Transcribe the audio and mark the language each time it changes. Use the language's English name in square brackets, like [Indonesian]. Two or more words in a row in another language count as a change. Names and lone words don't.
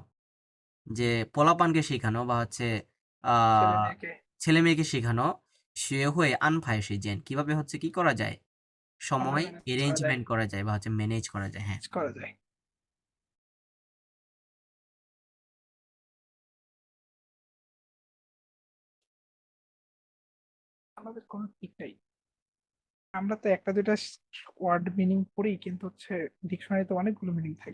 [Bangla] যে পোলাপানকে শেখানো বা হচ্ছে ছেলে মেয়েকে ছেলে মেয়েকে শেখানো [Chinese] 学会安排时间 [Bangla] কিভাবে হচ্ছে কি করা যায় সময় manage করা যায়। অ্যারেঞ্জমেন্ট করা যায় বা হচ্ছে ম্যানেজ করা যায় হ্যাঁ করা যায়। আমাদের কোনো ঠিক নেই। আমরা তো একটা দুইটা ওয়ার্ড মিনিং পড়ি, কিন্তু হচ্ছে ডিকশনারিতে অনেকগুলো মিনিং থাকে।